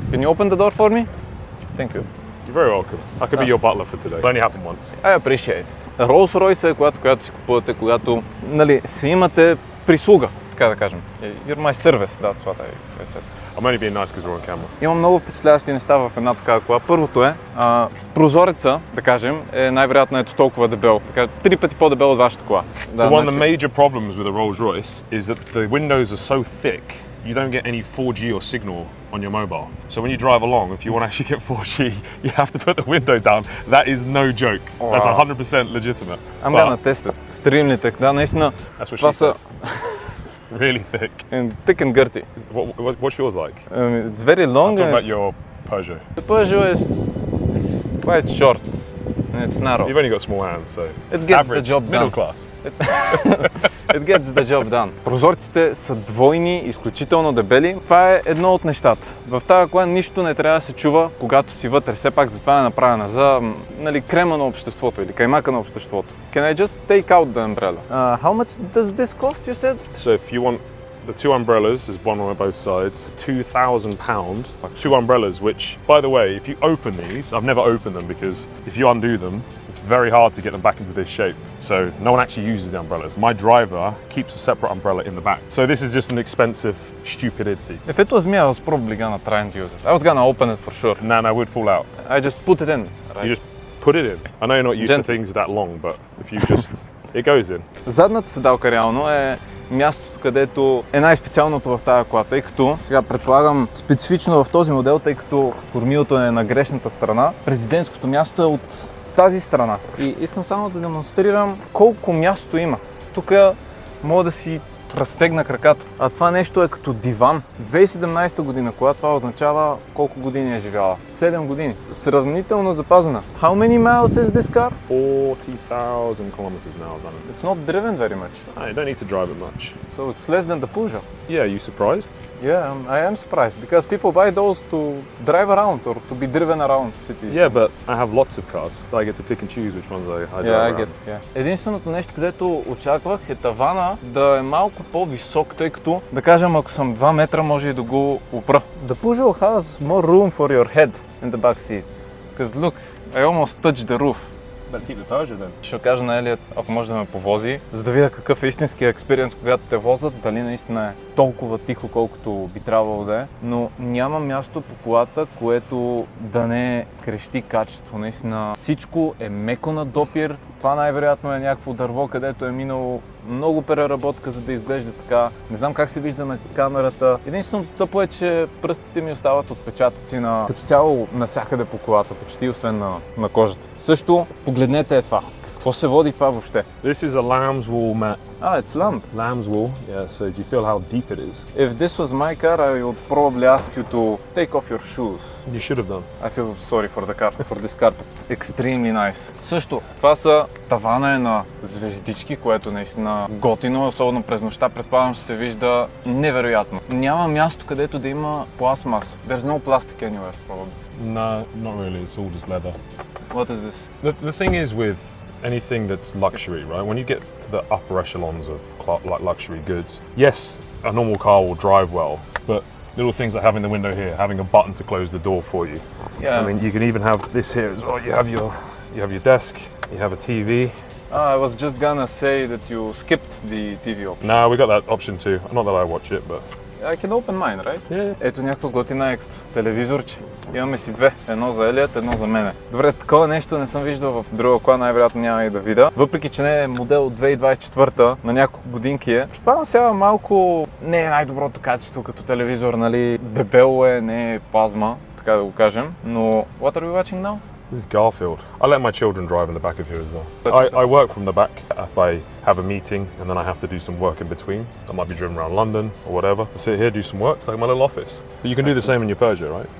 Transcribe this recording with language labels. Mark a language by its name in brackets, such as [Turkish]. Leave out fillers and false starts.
[English] Can you open the door for me? Thank you. You're very welcome. I could be your butler for today. It only happened once. I appreciate it. [Bulgarian] Rolls-Royce е която си купувате, когато си имате прислуга, така да кажем. [English] You're my service, that's what I said. I'm only being nice because we're on camera. [Bulgarian] Имам много впечатляващи неща в една такава кола. Първото е, прозореца, да кажем, е най-вероятно ето толкова дебел. Така, 3 пъти по-дебел от вашата кола. [English] So one of the major problems with a Rolls-Royce is that the windows are so thick you don't get any 4G or signal on your mobile. So when you drive along, if you want to actually get 4G, you have to put the window down. That is no joke. Wow. That's 100% legitimate. I'm gonna test it. Extremely thick. [Bulgarian] Да, наистина. [English] That's what [Bulgarian] Това [English] she [Bulgarian] са [English] said. Really thick. and thick and girthy. What's yours like? It's very long. I'm talking about your Peugeot. The Peugeot is quite short and it's narrow. You've only got small hands, so It gets average, the job middle done. class. It gets the job done. [Bulgarian] Прозорците са двойни, изключително дебели. Това е едно от нещата. В тази кола нищо не трябва да се чува, когато си вътре. Все пак затова е направена за крема на обществото или каймака на обществото. [English] Can I just take out the umbrella? How much does this cost, you said? So if you want the two umbrellas, there's one on both sides, £2,000. Two umbrellas, which, by the way, if you open these, I've never opened them because if you undo them, it's very hard to get them back into this shape. So no one actually uses the umbrellas. My driver keeps a separate umbrella in the back. So this is just an expensive stupidity. If it was me, I was probably gonna try and use it. I was gonna open it for sure. No, it would fall out. I just put it in. Right? You just put it in. I know you're not used to things that long, but if you just, it goes in. [Bulgarian] Задната седалка реално е мястото, където е най-специалното в тази кола, тъй като сега предполагам специфично в този модел, тъй като кормилото е на грешната страна, президентското място е от тази страна. И искам само да демонстрирам колко място има. Тук мога да си разтегна краката. А това нещо е като диван. 2017 година кола, това означава колко години е живяла? 7 години. Сравнително запазена. [English] How many miles is this car? 40,000 kilometers now done. It's not driven very much. You don't need to drive it much. So it's less than the Peugeot. Yeah, you surprised? Yeah, I am surprised because people buy those to drive around or to be driven around cities. Yeah, but I have lots of cars, so I get to pick and choose which ones I drive Yeah, I around. get it, yeah. [Bulgarian] Единственото нещо, където очаквах е тавана да е малко по-висок, тъй като, да кажем, ако съм 2 метра, може и да го опра. [English] The Peugeot has more room for your head in the back seats. Because look, I almost touched the roof. Better keep the Peugeot then. [Bulgarian] Ще кажа на Елият, ако може да ме повози, за да видя какъв е истинския експириенс, когато те возят, дали наистина е толкова тихо, колкото би трябвало да е. Но няма място по колата, което да не крещи качество. Наистина всичко е меко на допир. Това най-вероятно е някакво дърво, където е минало много преработка, за да изглежда така. Не знам как се вижда на камерата. Единственото тъпо е, че пръстите ми остават отпечатъци на като цяло навсякъде по колата, почти освен на кожата. Също погледнете това. Какво се води това въобще? [English] This is a lamb's wool mat. It's lamp. Lamb's wool, yeah, so do you feel how deep it is? If this was my car, I would probably ask you to take off your shoes. You should have done. I feel sorry for the car, for this carpet. Extremely nice. [Bulgarian] Също, това са тавана е на звездички, което наистина готино, особено през нощта, предполагам, ще се вижда невероятно. Няма място, където да има пластмас. [English] There's no plastic anywhere, probably. No, not really, it's all just leather. What is this? The thing is with anything that's luxury, right? When you get to the upper echelons of like luxury goods, yes, a normal car will drive well, but little things like having the window here, having a button to close the door for you. Yeah. I mean, you can even have this here as well. You have your desk, you have a TV. I was just gonna say that you skipped the TV option. No, we got that option too. Not that I watch it, but I can open mine, right? Yeah. [Bulgarian] Ето някаква готина екстра. Телевизорче. Имаме си две. Едно за Елият, едно за мене. Добре, такова нещо не съм виждал в друга кола, най-вероятно няма и да видя. Въпреки, че не е модел от 2024, на няколко годинки е. Предполагам сега малко не е най-доброто качество като телевизор, нали? Дебело е, не е плазма, така да го кажем. Но [English] what are we watching now? this is Garfield. I let my children drive in the back of here as well. I work from the back. If I have a meeting, and then I have to do some work in between. I might be driven around London or whatever. I sit here, do some work. It's like my little office. But you can do the same in your Peugeot, right?